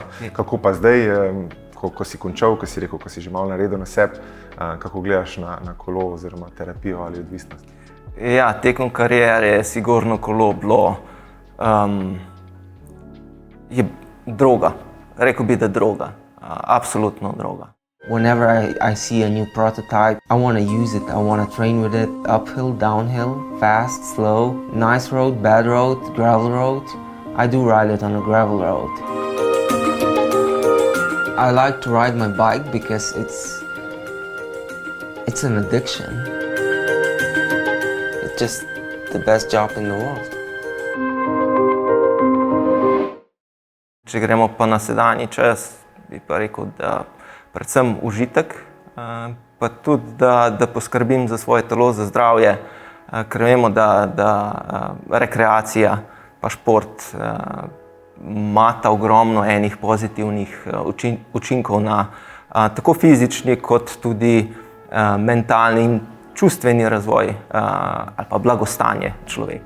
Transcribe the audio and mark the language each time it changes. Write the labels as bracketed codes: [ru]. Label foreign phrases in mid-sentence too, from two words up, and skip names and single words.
[sl] Kako pa zdaj, ko si končal, ko si rekel, ko si že malo naredil na sebi, kako gledaš na kolo oziroma terapijo ali odvisnost? Ja, tekom kariere je sigurno kolo bilo je droga. Rekel bi, da droga. Absolutno droga. [en] Whenever I see a new prototype, I want to use it, I want to train with it, uphill, downhill, fast, slow, nice road, bad road, gravel road. I do ride it on a gravel road. I like to ride my bike because it's an addiction. It's just the best job in the world. [sl] Če gremo pa na sedanji čas, bi pa rekel, da predvsem užitek, pa tudi, da poskrbim za svoje telo, za zdravje, ker vemo, da rekreacija pa šport imata ogromno enih pozitivnih učinkov na tako fizični kot tudi mentalni in čustveni razvoj ali pa blagostanje človeka.